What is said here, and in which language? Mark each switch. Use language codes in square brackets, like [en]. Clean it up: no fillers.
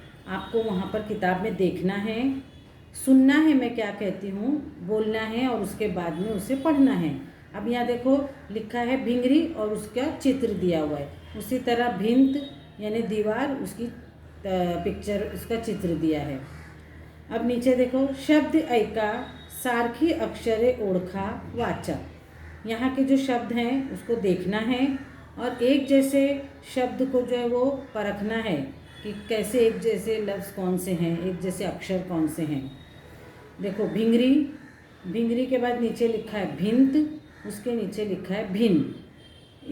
[hi] आपको वहाँ पर किताब में देखना है, सुनना है मैं क्या कहती हूँ, बोलना है और उसके बाद में उसे पढ़ना है। अब यहाँ देखो लिखा है भिंगरी और उसका चित्र दिया हुआ है। उसी तरह भिंत यानी दीवार, उसकी पिक्चर, उसका चित्र दिया है। अब नीचे देखो [mr] शब्द ऐका सारखी अक्षरे ओळखा वाचा। [hi] यहाँ के जो शब्द हैं उसको देखना है और एक जैसे शब्द को जो है वो परखना है कि कैसे एक जैसे लफ्ज़ कौन से हैं, एक जैसे अक्षर कौन से हैं। देखो भिंगरी, भिंगरी के बाद नीचे लिखा है भिंत, उसके नीचे लिखा है भिन्न।